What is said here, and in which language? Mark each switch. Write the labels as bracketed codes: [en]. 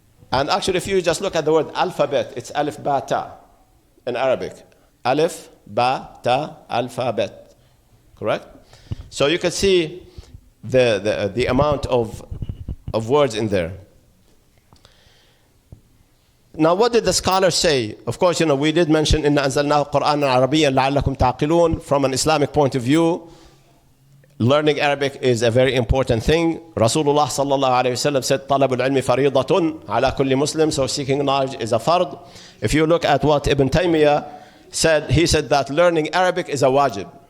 [en] And actually, if you just look at the word alphabet, it's alif, ba, ta in Arabic. Alif, ba, ta, alphabet. Correct? So you can see the amount of words in there. Now, what did the scholars say? Of course, we did mention [ar] إِنَّا أَنزَلْنَاهُ قُرْآنًا عَرَبِيًّا لَعَلَّكُمْ تَعْقِلُونَ. [en] From an Islamic point of view, learning Arabic is a very important thing. [ar] Rasulullah sallallahu alayhi wa sallam said, طَلَبُ الْعِلْمِ فَرِيضَةٌ عَلَى كُلِّ مُسْلِمٍ. [en] So seeking knowledge is a fard. If you look at what Ibn Taymiyyah said, he said that learning Arabic is a wajib.